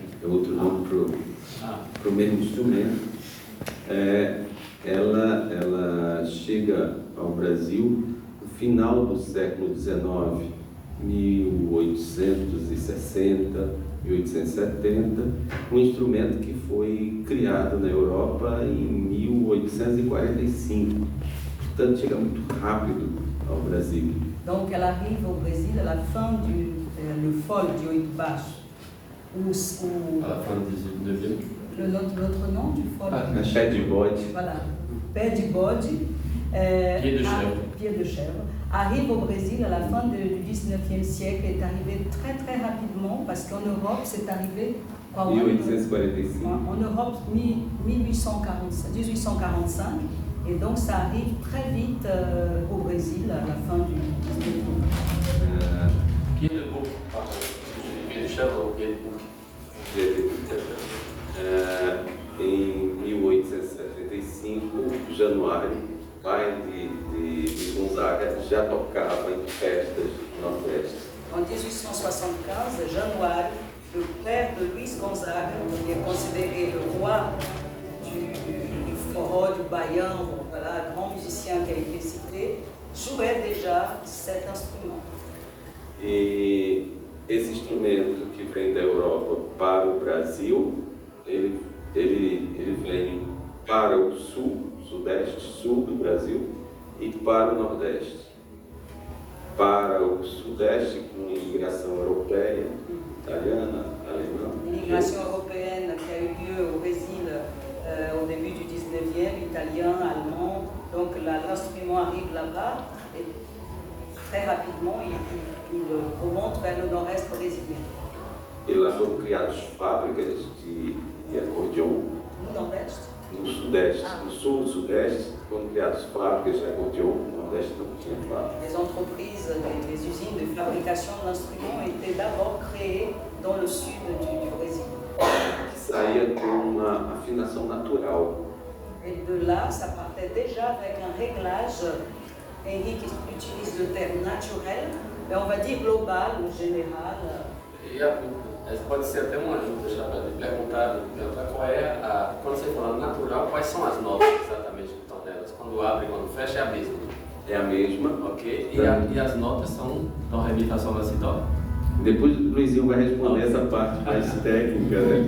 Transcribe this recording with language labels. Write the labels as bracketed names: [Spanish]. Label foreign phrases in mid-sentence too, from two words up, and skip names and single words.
[Portuguese] É outro nome para o mesmo instrumento, ela chega ao Brasil no final do século XIX, 1860, 1870, um instrumento que foi criado na Europa em 1845, portanto chega muito rápido ao Brasil. [French] Donc elle arrive au Brésil à la fin le [Portuguese] fole de oito baixos. [French] À la fin du 19e. L'autre nom du fole. [Portuguese] Pé de bode. [French] Voilà, [Portuguese] pé de bode. [French] Pied de chèvre. Arrive au Brésil à la fin du 19e siècle, est arrivé très très rapidement parce qu'en Europe c'est arrivé en 1845. En Europe 1845 Et donc ça arrive très vite au Brésil à la fin du 19e. Guidebook, pardon. [Portuguese] Ele chama o Guidebook. Em 1875, Januário, pai de Gonzaga, já tocava em festas do Nordeste. [French] En 1875, Januário, le père de Luiz Gonzaga, qui est considéré le roi du forró, du baião, voilà, grand musicien qui a été cité, jouait déjà cet instrument. [Portuguese] E esse instrumento que vem da Europa para o Brasil, ele vem para o sul, sudeste, sul do Brasil e para o nordeste. Para o sudeste, com imigração europeia, italiana, alemã. [French] L'immigration européenne qui a eu lieu au Brésil au début du 19e, italien, allemand, donc l'instrument arrive là-bas et très rapidement il remonte vers le nord-est brésilien. [Portuguese] E lá foram criadas fábricas de acordeon. No nordeste? No sudeste, no sul e sudeste, foram criadas fábricas de acordeon. No nordeste não tinha fábrica. [French] Les entreprises, les usines de fabrication de l'instrument étaient d'abord créées dans le sud du Brésil. [Portuguese] Saía com uma afinação natural. [French] Et de là, ça partait déjà avec un réglage, Henrique utilise le terme naturel, mais on va dire global ou général. [Portuguese] Pode ser até uma ajuda já para perguntar qual é quando você fala natural, quais são as notas exatamente que estão nelas? Quando abre e quando fecha é a mesma? É a mesma. Ok. E as notas são dó, ré, mi, fá, sol, lá, si, dó? Depois o Luizinho vai responder essa parte mais técnica, né?